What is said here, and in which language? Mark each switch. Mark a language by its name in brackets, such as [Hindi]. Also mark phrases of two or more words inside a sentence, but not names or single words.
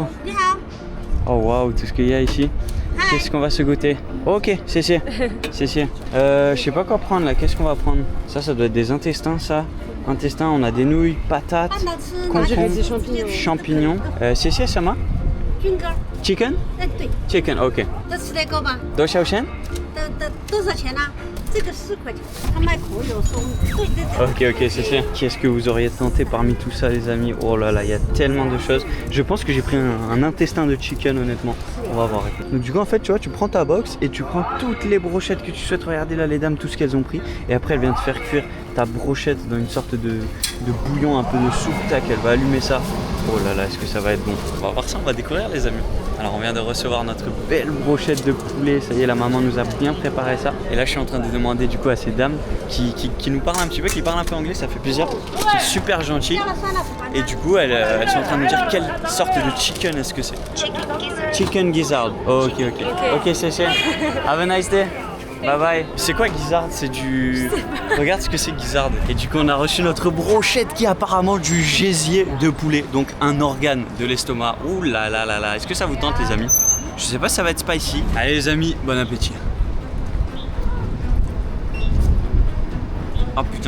[Chinese] 你好. [French] Oh waouh, tout ce qu'il y a ici. Qu'est-ce qu'on va se goûter? Ok, c'est. Je sais pas quoi prendre là, qu'est-ce qu'on va prendre? Ça doit être des intestins ça. Intestins, on a des nouilles, patates, concombres, champignons. C'est ça ma? [English] Chicken? Chicken, ok. [Chinese] 这吃得够吗？多少钱？多少钱呢？这个4块钱，他卖口有松。对。 [French] Ok, c'est. Qu'est-ce que vous auriez tenté parmi tout ça les amis? Oh là là, il y a tellement de choses. Je pense que j'ai pris un intestin de chicken honnêtement. On va voir. Donc du coup en fait tu vois, tu prends ta box et tu prends toutes les brochettes que tu souhaites. Regardez là les dames, tout ce qu'elles ont pris. Et après elle vient te faire cuire ta brochette dans une sorte de bouillon, un peu de soupe. Tac, elle va allumer ça. Oh là là, est-ce que ça va être bon? On va voir ça, on va découvrir les amis. Alors on vient de recevoir notre belle brochette de poulet. Ça y est, la maman nous a bien préparé ça. Et là je suis en train de demander du coup à ces dames qui nous parlent un petit peu, qui parlent un peu anglais, ça fait plaisir. C'est super gentil. Et du coup elles sont en train de nous dire quelle sorte de chicken est-ce que c'est. [English] Chicken gizzard. Oh, ok, c'est. Have a nice day. Bye bye. [French] C'est quoi gizzard? C'est du... Regarde ce que c'est gizzard. Et du coup on a reçu notre brochette qui est apparemment du gésier de poulet. Donc un organe de l'estomac. Ouh là là là là. Est-ce que ça vous tente les amis? Je sais pas si ça va être spicy. Allez les amis, bon appétit. Oh putain.